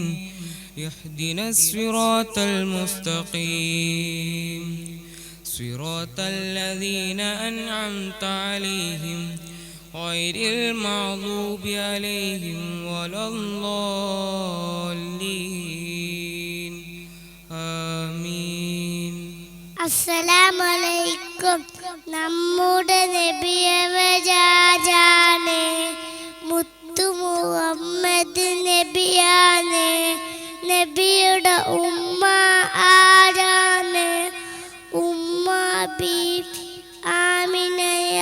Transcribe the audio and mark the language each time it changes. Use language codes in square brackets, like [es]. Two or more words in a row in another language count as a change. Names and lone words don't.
[ar] اهدنا الصراط المستقيم صراط الذين أنعمت عليهم غير المغضوب عليهم ولا الضالين. آمين. [ml] അസ്സലാമലൈക്കും. നമ്മുടെ നബിയവരാജാണ് മുത്തു മുഹമ്മദ് നബിയാണ്. നബിയുടെ ഉമ്മ ആരാണ്? ഉമ്മ ബീബി ആമിനയ.